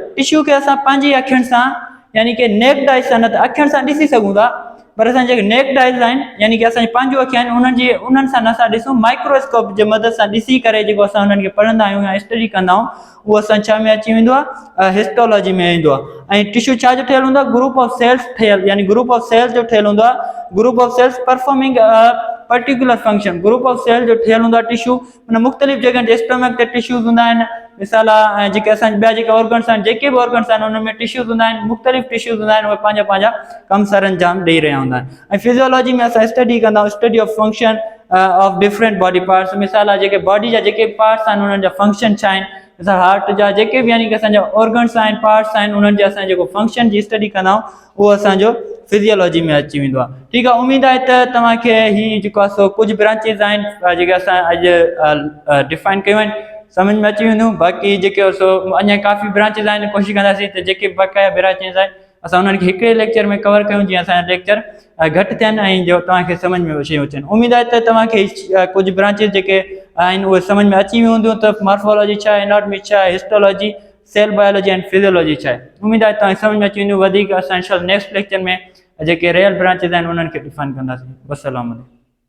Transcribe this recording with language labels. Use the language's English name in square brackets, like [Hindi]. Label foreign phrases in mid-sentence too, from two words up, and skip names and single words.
[Sindhi] टिश्यू खे असां पंहिंजी अखियुनि सां यानी कि [English] naked eye [Sindhi] सां न त अखियुनि सां ॾिसी सघूं था, पर असां जेके [English] naked eyes [Sindhi] आहिनि यानी कि असांजी पंहिंजूं अखियूं आहिनि उन्हनि सां नथा ॾिसूं, माइक्रोस्कोप जे मदद सां ॾिसी करे जेको असां उन्हनि खे पढ़ंदा आहियूं या स्टडी कंदा आहियूं, उहो असां छा में अची वेंदो आहे, हिस्टोलॉजी में ईंदो आहे। ऐं टिश्यू छा जो ठहियल हूंदो आहे, [English] group of cells [Sindhi] ठहियल, यानी [English] group of cells [Sindhi] जो ठहियल हूंदो आहे, [English] group of cells performing particular function. group of cell [Sindhi] जो ठहियल हूंदो आहे टिश्यू, माना मुख़्तलिफ़ जॻहनि ते स्टमक ते टिश्यूज़ हूंदा आहिनि, मिसाल आहे जेके असां ॿिया जेके ऑर्गन्स आहिनि, जेके बि ऑर्गन्स आहिनि उनमें टिश्यूज़ हूंदा आहिनि, मुख़्तलिफ़ टिश्यूज़ हूंदा आहिनि, उहे पंहिंजा पंहिंजा कमु सर अंजाम ॾेई रहिया हूंदा आहिनि। ऐं फिजियोलॉजी में असां स्टडी कंदा आहियूं, [English] study of function of different body parts. [Sindhi] मिसाल आहे जेके बॉडी जा जेके पार्ट्स आहिनि उन्हनि जा फंक्शन छा आहिनि, मिसाल हार्ट जा जेके बि यानी कि असांजा ऑर्गन्स आहिनि, पार्ट्स आहिनि, उन्हनि जे असां जेको फंक्शन जी स्टडी कंदा आहियूं उहो असांजो फिजियोलॉजी में अची वेंदो आहे। ठीकु आहे, उमेद आहे त तव्हांखे ही जेको आहे सो कुझु ब्रांचिस आहिनि जेके असां अॼु डिफाइन कयूं आहिनि समझ में अची वेंदियूं। बाक़ी जेके सो अञा काफ़ी ब्रांचिस आहिनि, कोशिशि कंदासीं त जेके बक़ाया ब्रांचिस आहिनि असां उन्हनि खे हिकिड़े लेक्चर में कवर कयूं, जीअं असांजा लेक्चर घटि थियनि ऐं जो तव्हांखे समझ में शयूं अचनि। उमेद आहे त तव्हांखे कुझु ब्रांचिस जेके आहिनि उहे समझ में अची वियूं हूंदियूं, त मॉर्फोलॉजी छा आहे, एनाटॉमी छा आहे, हिस्टोलॉजी, [English] cell biology and physiology [Sindhi] छा आहे। उमेद आहे तव्हांखे समझ में अची वेंदियूं। वधीक असां [English] next lecture [Sindhi] में जेके [English] real branches [Sindhi] आहिनि उन्हनि खे डिफाइन कंदासीं। वस्सलाम।